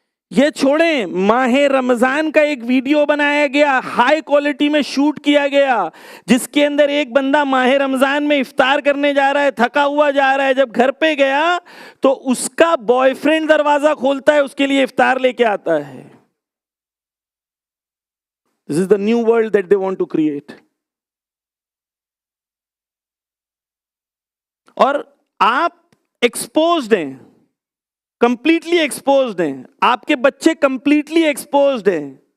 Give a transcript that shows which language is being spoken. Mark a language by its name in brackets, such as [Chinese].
[Urdu] یہ چھوڑیں، ماہ رمضان کا ایک ویڈیو بنایا گیا، ہائی کوالٹی میں شوٹ کیا گیا، جس کے اندر ایک بندہ ماہ رمضان میں افطار کرنے جا رہا ہے، تھکا ہوا جا رہا ہے. جب گھر پہ گیا تو اس کا بوائے فرینڈ دروازہ کھولتا ہے، اس کے لیے افطار لے کے آتا ہے. [English] This is the new world that they want to create. [Urdu] اور آپ ایکسپوزڈ ہیں، کمپلیٹلی ایکسپوزڈ ہیں، آپ کے بچے کمپلیٹلی ایکسپوزڈ ہیں.